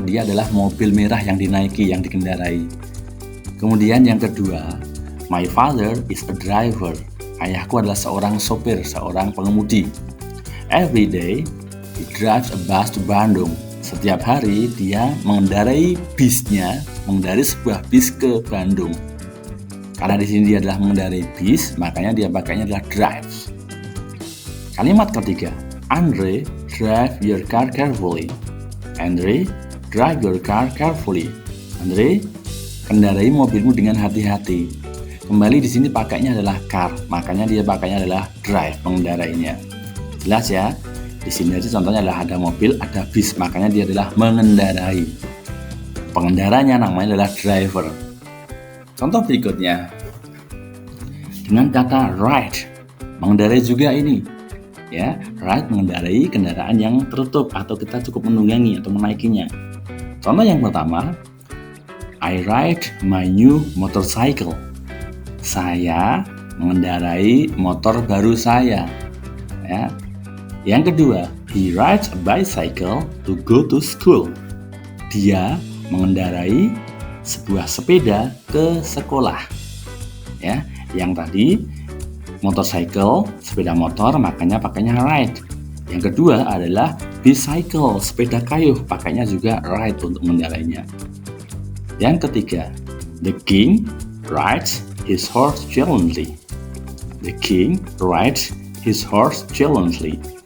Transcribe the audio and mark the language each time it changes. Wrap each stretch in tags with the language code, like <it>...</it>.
<id>Dia adalah mobil merah yang dinaiki, yang dikendarai. Kemudian yang kedua,</id> <en>my father is a driver.</en> <id>Ayahku adalah seorang sopir, seorang pengemudi.</id> <en>Every day, he drives a bus to Bandung.</en> <id>Setiap hari dia mengendarai bisnya, mengendarai sebuah bis ke Bandung. Karena di sini dia adalah mengendarai bis, makanya dia pakainya adalah drive. Kalimat ketiga,</id> <en>Andre, drive your car carefully. Andre, drive your car carefully.</en> <id>Andre, kendarai mobilmu dengan hati-hati. Kembali di sini pakainya adalah car, makanya dia pakainya adalah drive, mengendarainya. Jelas ya? Di sini aja contohnya adalah ada mobil, ada bis, makanya dia adalah mengendarai. Pengendaranya namanya adalah driver. Contoh berikutnya dengan kata ride, mengendarai juga ini. Ya, ride mengendarai kendaraan yang tertutup atau kita cukup menunggangi atau menaikinya. Contoh yang pertama,</id> <en>I ride my new motorcycle.</en> <id>Saya mengendarai motor baru saya. Ya. Yang kedua,</id> <en>he rides a bicycle to go to school.</en> <id>Dia mengendarai sebuah sepeda ke sekolah. Ya, yang tadi motorcycle, sepeda motor, makanya pakainya ride. Yang kedua adalah bicycle, sepeda kayu, pakainya juga ride untuk mengendarainya. Yang ketiga,</id> <en>the king rides his horse gallantly. The king rides his horse gallantly.</en>